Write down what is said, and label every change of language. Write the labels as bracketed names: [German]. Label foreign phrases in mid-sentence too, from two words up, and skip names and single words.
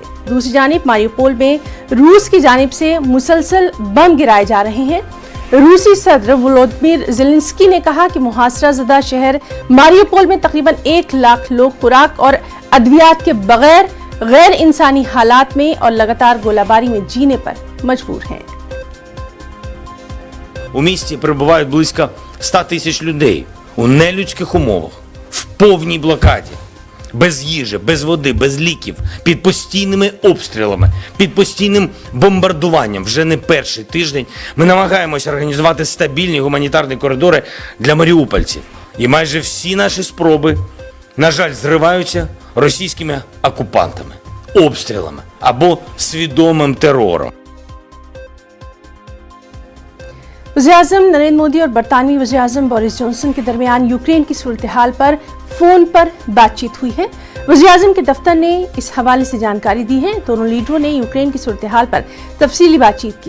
[Urdu] دوسری جانب ماریوپول میں روس کی جانب سے مسلسل بم گرائے جا رہے ہیں. روسی صدر ولودیمیر زیلنسکی نے کہا کہ محاصرہ زدہ شہر ماریوپول میں تقریباً 1 لاکھ لوگ خوراک اور ادویات کے بغیر غیر انسانی حالات میں اور لگاتار گولہ باری میں جینے پر مجبور ہیں. [Ukrainian] У місті перебувають близько 100 тисяч людей у нелюдських умовах, в повній блокаді, без їжі, без води, без ліків, під постійними обстрілами, під постійним бомбардуванням. Вже не перший тиждень ми намагаємося організувати стабільні гуманітарні коридори для маріупольців. І майже всі наші спроби, на жаль, зриваються російськими окупантами, обстрілами або свідомим терором. [Urdu] وزیر اعظم نریندر مودی اور برطانوی وزیر اعظم بورس جانسن کے درمیان یوکرین کی صورت حال پر فون پر بات چیت ہوئی ہے. وزیر اعظم کے دفتر نے اس حوالے سے جانکاری دی ہے. دونوں لیڈروں نے یوکرین کی صورت حال پر تفصیلی بات چیت کی.